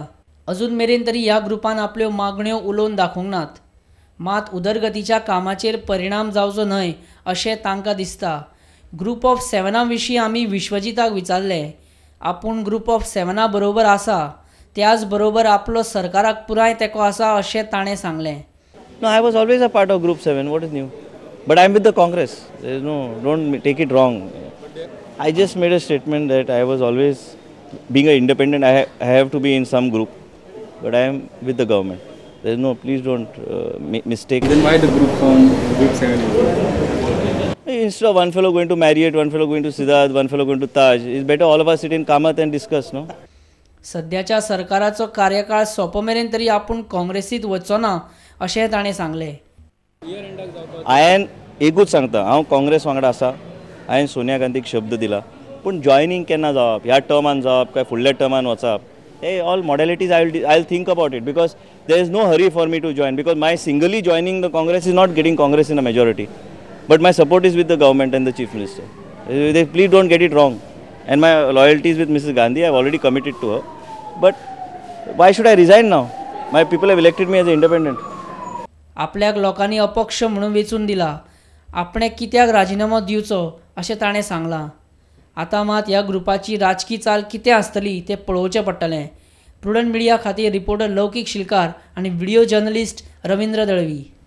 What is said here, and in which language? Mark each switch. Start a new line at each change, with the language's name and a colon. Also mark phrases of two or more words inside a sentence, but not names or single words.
Konkani: अजून मेरेन तरी ह्या ग्रुपान आपल्यो मागण्यो उलोवन दाखोवंक नात. मात उदरगतीच्या कामाचेर परिणाम जावचो न्हय अशें तांकां दिसता. ग्रुप ऑफ सेव्हना विशीं आमी विश्वजिताक विचारलें. आपूण ग्रुप ऑफ सेव्हना बरोबर आसा, त्याच बरोबर आपलो सरकाराक पुराय तेंको आसा अशें ताणें सांगलें.
English: No, I was always a part of Group 7. What is new? But I'm with the Congress. There is no, don't take it wrong. I just made a statement that I was always, being an independent, I have to be in some group. But I am with the government. There is no, please don't mistake. Then why the group formed, Group 7? Instead of one fellow going to Marriott, one fellow going to Siddharth, one fellow going to Taj, it's better all of us sit in Kamath and discuss, no?
Konkani: सध्याच्या सरकाराचो कार्यकाळ सोंपमेरेन तरी आपूण काँग्रेसीत वचचो ना अशें ताणें सांगलें. हांवें एकूच सांगता, हांव काँग्रेस वांगडा आसा. हांवें सोनिया गांधीक शब्द दिला. पूण जॉयनींग केन्ना जावप, ह्या टर्मान जावप काय फुडल्या टर्मान वचप, हे
English: all modalities I will think about it. because there is no hurry for me to join. Because my singly joining the Congress is not getting Congress in a majority. but my support is with the government and the chief minister. please don't get it wrong. And my loyalty is with Mrs. Gandhi. I have already committed to her. But why should I resign now? My people have elected me as an independent.
Konkani: आपल्याक लोकांनी अपक्ष म्हणून वेचून दिला. आपणे कित्याक राजिनामो दिवचो अशें ताणें सांगलां. आतां मात ह्या ग्रुपाची राजकीय चाल कितें आसतली तें पळोवचें पडटलें. प्रुडंट मिडिया खातीर रिपोर्टर लौकीक शिलकार आनी व्हिडिओ जर्नलिस्ट रवींद्र दळवी.